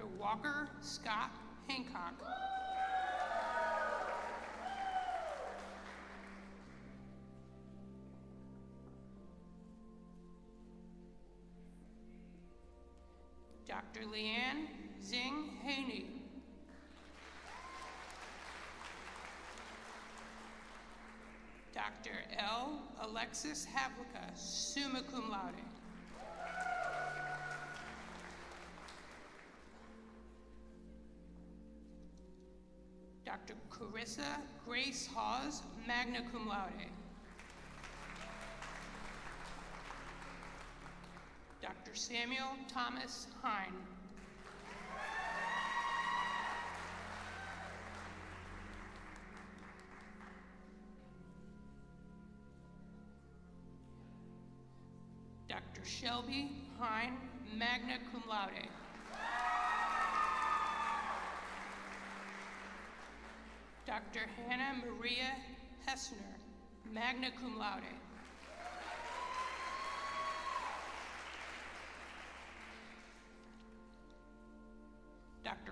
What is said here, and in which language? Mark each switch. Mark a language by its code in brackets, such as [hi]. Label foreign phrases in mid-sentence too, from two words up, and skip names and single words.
[en] Walker Scott Hancock. Dr. Leanne Zing Haney. Dr. L. L. Alexis Havlicka, [la] summa cum laude. [en] Dr. Carissa Grace Hawes, [la] magna cum laude. [en] Dr. Samuel Thomas Hine. Dr. Shelby Hine, [la] magna cum laude. Dr. [en] Hannah Maria Hessner, [la] magna cum laude. [en] Dr.